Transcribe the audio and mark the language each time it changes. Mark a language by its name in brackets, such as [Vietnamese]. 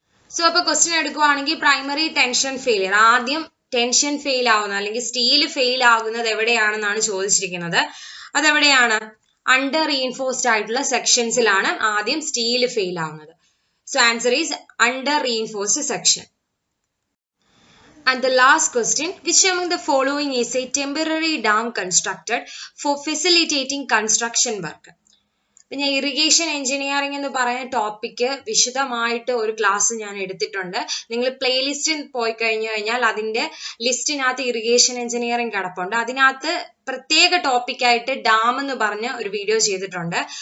[Malayalam] So അപ്പൊ question എടുക്കുവാണെങ്കിൽ primary tension failure, ആദ്യം ടെൻഷൻ ഫെയിൽ ആവുന്ന അല്ലെങ്കിൽ സ്റ്റീൽ ഫെയിൽ ആകുന്നത് എവിടെയാണെന്നാണ് ചോദിച്ചിരിക്കുന്നത്. അതെവിടെയാണ്? അണ്ടർ റീൻഫോഴ്സ്ഡ് ആയിട്ടുള്ള സെക്ഷൻസിലാണ് ആദ്യം സ്റ്റീൽ ഫെയിൽ ആവുന്നത്. [English] So answer is under reinforced section. And the last question, which among the following is a temporary dam constructed for facilitating construction work? [Malayalam] പിന്നെ irrigation engineering എന്ന് പറയുന്ന topic വിശദമായിട്ട് ഒരു ക്ലാസ് ഞാൻ എടുത്തിട്ടുണ്ട്. നിങ്ങൾ പ്ലേലിസ്റ്റിൽ പോയി കഴിഞ്ഞാൽ അതിന്റെ ലിസ്റ്റിനകത്ത് ഇറിഗേഷൻ എഞ്ചിനീയറിംഗ് കിടപ്പുണ്ട്. അതിനകത്ത് പ്രത്യേക ടോപ്പിക്കായിട്ട് ഡാം എന്ന് പറഞ്ഞ ഒരു വീഡിയോ ചെയ്തിട്ടുണ്ട്.